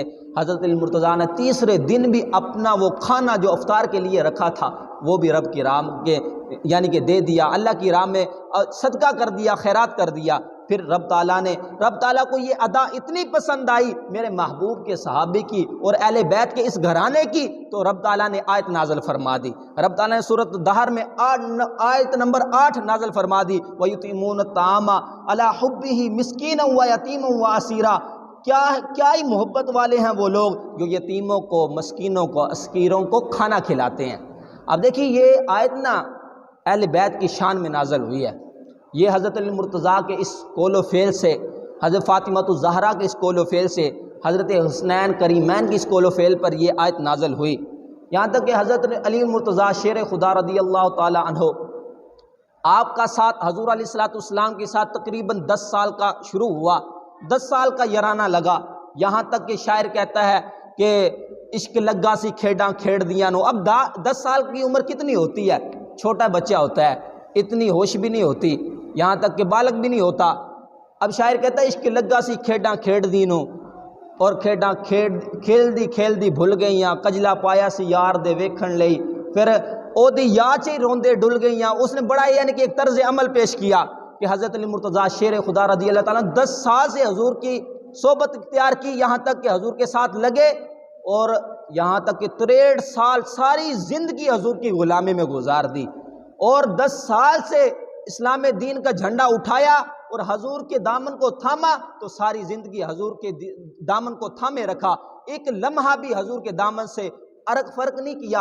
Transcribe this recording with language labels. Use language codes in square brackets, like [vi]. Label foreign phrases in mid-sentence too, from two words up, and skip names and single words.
[ur] حضرت المرتضیٰ نے تیسرے دن بھی اپنا وہ کھانا جو افطار کے لیے رکھا تھا وہ بھی رب کی راہ کے یعنی کہ دے دیا، اللہ کی راہ میں صدقہ کر دیا، خیرات کر دیا۔ پھر رب تعالیٰ کو یہ ادا اتنی پسند آئی میرے محبوب کے صحابی کی اور اہل بیت کے اس گھرانے کی، تو رب تعالیٰ نے آیت نازل فرما دی۔ رب تعالیٰ نے سورۃ دہر میں آیت نمبر 8 نازل فرما دی، [ar] وَيُطْعِمُونَ الطَّعَامَ عَلَىٰ حُبِّهِ مِسْكِينًا وَيَتِيمًا وَأَسِيرًا۔ [ur] کیا ہی محبت والے ہیں وہ لوگ جو یتیموں کو، مسکینوں کو، اسیروں کو کھانا کھلاتے ہیں۔ اب دیکھیے یہ آیت نا اہل بیت کی شان میں نازل ہوئی ہے۔ یہ حضرت علی مرتضیٰ کے اس قول و فعل سے، حضرت فاطمہ الزہرا کے اس قول و فعل سے، حضرت حسنین کریمین کی اس قول و فعل پر یہ آیت نازل ہوئی۔ یہاں تک کہ حضرت علی مرتضیٰ شیر خدا [ar] رضی اللہ تعالی عنہ، [ur] آپ کا ساتھ حضور [ar] علیہ السلام [ur] کے ساتھ تقریباً 10 سال کا شروع ہوا، 10 سال کا یارانہ لگا، یہاں تک کہ شاعر کہتا ہے کہ [pa] عشق لگا سی کھیڈاں کھیڑ دیاں نو۔ [ur] اب 10 سال کی عمر کتنی ہوتی ہے؟ چھوٹا بچہ ہوتا ہے، اتنی ہوش بھی نہیں ہوتی، یہاں تک کہ بالغ بھی نہیں ہوتا۔ اب شاعر کہتا ہے [pa] عشق لگا سی کھیڈاں کھیڑ دی نو، اور کھیڈاں کھیل دی بھول گئیاں، کجلا پایا سی یار دے ویکھن لئی، پھر او دی یاد چ روندے ڈل گئیاں۔ [ur] اس نے بڑا یعنی کہ ایک طرز عمل پیش کیا کہ حضرت علی مرتضیٰ شیر خدا [ar] رضی اللہ تعالیٰ [ur] 10 سال سے حضور کی صحبت اختیار کی، یہاں تک کہ حضور کے ساتھ لگے، اور یہاں تک کہ 63 سال ساری زندگی حضور کی غلامی میں گزار دی، اور 10 سال سے اسلام دین کا جھنڈا اٹھایا اور حضور کے دامن کو تھاما، تو ساری زندگی حضور کے دامن کو تھامے رکھا، ایک لمحہ بھی حضور کے دامن سے فرق نہیں کیا۔